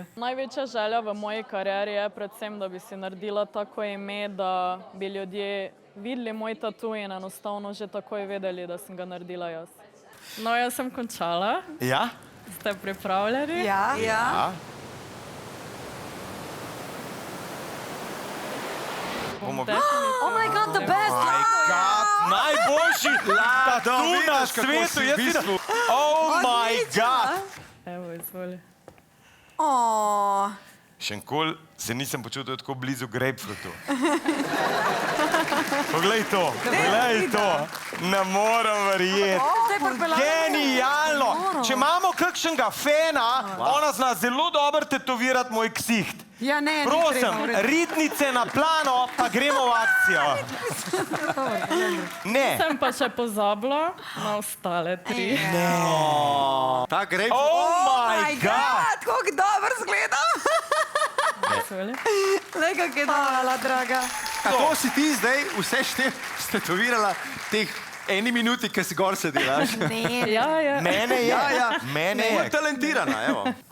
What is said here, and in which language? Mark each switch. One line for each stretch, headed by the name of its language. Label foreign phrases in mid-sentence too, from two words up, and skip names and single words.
Slovenian: Največja želja v moji karieri je predvsem, da bi si naredila tako ime, da bi ljudje videli moj tatu in enostavno že takoj vedeli, da sem ga naredila jaz. No, jaz sem končala. Ja? Ste pripravljeni? Ja. Ja. Bomo
English: Oh my god, the best!
Slovenian: Najboljši tatu na svetu, jaz vidim.
English: Oh my god!
Slovenian: Evo, izvoli. Oh. Še nikoli se nisem počutil tako blizu grapefrutu. Poglej to, poglej to. Ne morem verjeti. Genialno! Če imamo kakšnega fena, ona zna zelo dobro tetovirati moj ksiht. Ja, ne, ni Prosim, treba, v redu. ritnice na plano, pa gremo v akcijo. Ne. Sem pa še pozabila na ostale tri. Ta grapefruit.
English: Oh my god!
Slovenian: Kako dobro zgledam. Izvoli. Le, kak je dala, draga. Kako si ti zdaj vse stetovirala teh eni minuti, ki si gor sedela? Ne, Ja, ja. Mene je. Ja, ja. Mene je. Talentirana, evo.